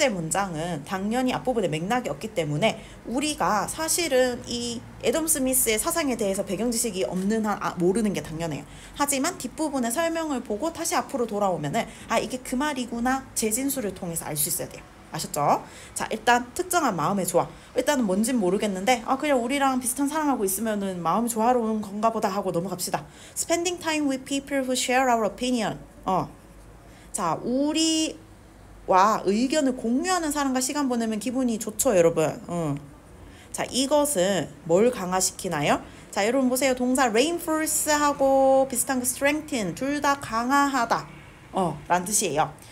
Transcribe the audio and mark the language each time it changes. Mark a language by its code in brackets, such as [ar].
[ko] 번째 문장은 당연히 앞부분에 맥락이 없기 때문에 우리가 사실은 이 애덤 스미스의 사상에 대해서 배경 지식이 없는 한 모르는 게 당연해요. 하지만 뒷부분의 설명을 보고 다시 앞으로 돌아오면은 이게 그 말이구나 재진술을 통해서 알 수 있어야 돼요. 아셨죠? 자, 일단 특정한 마음의 조화. 일단은 뭔진 모르겠는데 그냥 우리랑 비슷한 사람하고 있으면은 마음이 조화로운 건가 보다 하고 넘어갑시다. [en] Spending time with people who share our opinion. [ko] 자, 우리와 의견을 공유하는 사람과 시간 보내면 기분이 좋죠, 여러분. 자, 이것은 뭘 강화시키나요? 자, 여러분 보세요. 동사 reinforce하고 비슷한 거 strengthen 둘 다 강화하다. 라는 뜻이에요.